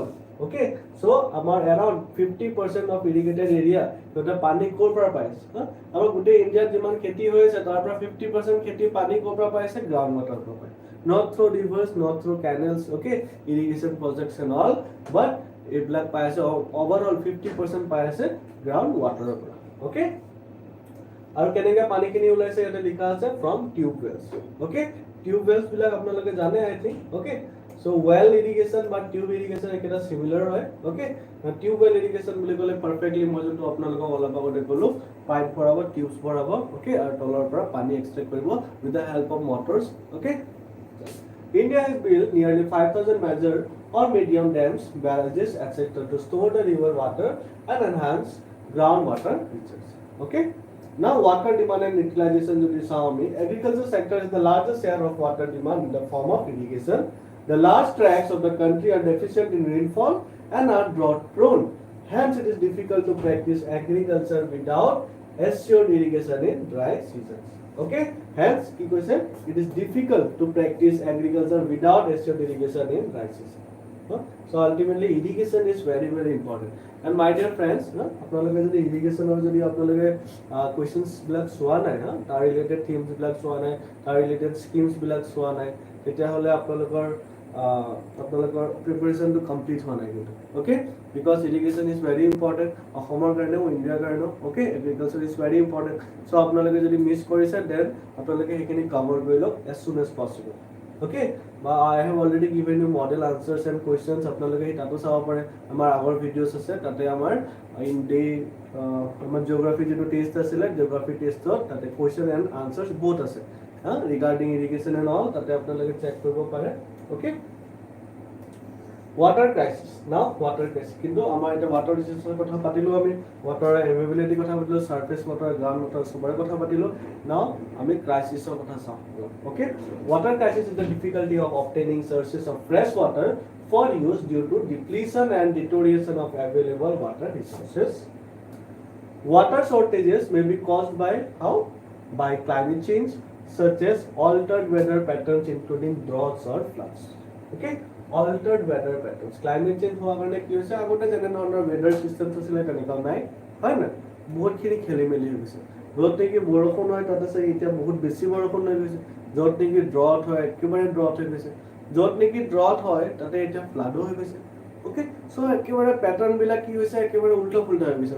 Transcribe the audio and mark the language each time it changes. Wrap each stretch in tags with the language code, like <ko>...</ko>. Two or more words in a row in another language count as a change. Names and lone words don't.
<en>Okay, so</en> <as>amar</as> <en>around 50% of irrigated area</en> <as>যোটা পানী কৰ পৰা পাইছে, আমাৰ গোটেই India যিমান খেতি হৈছে তাৰ পৰা 50% খেতি পানী কৰ পৰা পাইছে</as> <en>ground water</en> <as>পৰা পাইছে,</as> <en>not through rivers, not through canals, okay, irrigation projects and all,</en> <as>but এইবিলাক পাইছে overall 50% পাইছে</as> <en>ground water</en> <as>pora। Okay, আৰু কেনেকৈ পানীখিনি ওলাইছে এটা লিখা আছে</as> <en>from tube wells.</en> <as>ওকে, টিউব ওয়েলছ বিলাক আপোনালোকে জানে</as> <en>I think.</en> <as>ওকে,</as> <en>so well irrigation</en> <as>বা</as> <en>tube irrigation</en> <as>একেটা সিমিলাৰ হয়। ওকে,</as> <en>tube well irrigation</en> <as>বুলি ক'লে পাৰফেক্টলি মই যোনটো আপোনালোকক অলপ আগতে ক'লো, পাইপ ভৰাব, টিউবছ ভৰাব, ওকে, আৰু তলৰ পৰা পানী এক্সট্ৰেক্ট কৰিব</as> <en>with the help of motors. ওকে, India has built nearly 5,000 major or medium dams, barrages, etc. to store the river water and enhance groundwater resources. Okay. Now water demand and utilization</en> <as>যদি চাওঁ,</as> <en>agriculture sector is the largest share of water demand in the form of irrigation. The large tracts of the country are deficient in rainfall and are drought prone. Hence, it is difficult to practice agriculture without assured irrigation in dry seasons. Okay? Hence,</en> <as>কি কৈছে?</as> <en>It is difficult to practice agriculture without assured irrigation in dry season. So ultimately, irrigation is very very important. And my dear friends,</en> <as>আপোনালোকে যদি ইৰিগেশ্যনৰ যদি আপোনালোকে কুৱেশ্যনছ বিলাক চোৱা নাই তাৰ</as> <en>related themes</en> <as>বিলাক চোৱা নাই তাৰ</as> <en>related schemes</en> <as>বিলাক চোৱা নাই তেতিয়াহ'লে আপোনালোকৰ প্ৰিপাৰেশ্যনটো কমপ্লিট হোৱা নাই কিন্তু অ'কে</as> <en>because irrigation is very important</en> <as>অসমৰ কাৰণেও ইণ্ডিয়াৰ কাৰণেও অ'কে</as> <en>agriculture is very important</en> <as>চ' আপোনালোকে যদি মিছ কৰিছে দেন আপোনালোকে সেইখিনি কভাৰ কৰি লওক</as> <en>as soon as possible okay</en> <as>বা</as> <en>I have already given you model answers and questions</en> <as>আপোনালোকে তাতো চাব পাৰে আমাৰ আগৰ ভিডিঅ'ছ আছে তাতে আমাৰ</as> <en>in day</en> <as>আমাৰ জিঅ'গ্ৰাফি যিটো টেষ্ট আছিলে জিঅ'গ্ৰাফি টেষ্টত তাতে</as> <en>question and answers</en> <as>বহুত আছে</as> <en>regarding irrigation and all</en> <as>তাতে আপোনালোকে চেক কৰিব পাৰে অ'কে</as> <en>water crisis now water crisis</en> <as>কিন্তু আমাৰ এটা</as> <en>water resources</en> <as>কথা পাতিলো আমি</as> <en>water availability</en> <as>কথা পাতিলো</as> <en>surface water ground water</en> <as>সবৰে কথা পাতিলো</as> <en>now</en> <as>আমি crisis ৰ কথা চাম</as> <en>okay water crisis is the difficulty of obtaining sources of fresh water for use due to depletion and deterioration of available water resources. Water shortages may be caused by how? By climate change such as altered weather patterns including droughts or floods. Okay? Altered weather patterns. Climate change</en> <as>হোৱাৰ কাৰণে কি হৈছে আগতে যেনে ধৰণৰ</as> <en>weather systems</en> <as>আছিলে তেনেকুৱা নাই হয় না বহুতখিনি খেলি মেলি হৈ গৈছে য'ত নেকি বৰষুণ হয় তাত আছে এতিয়া বহুত বেছি বৰষুণ হৈ গৈছে য'ত নেকি ড্ৰট হয় একেবাৰে ড্ৰট হৈ গৈছে য'ত নেকি ড্ৰট হয় তাতে এতিয়া ফ্লাডো হৈ গৈছে অ'কে চ' একেবাৰে পেটাৰ্ণবিলাক কি হৈছে একেবাৰে উল্টা পুল্টা হৈ গৈছে</as>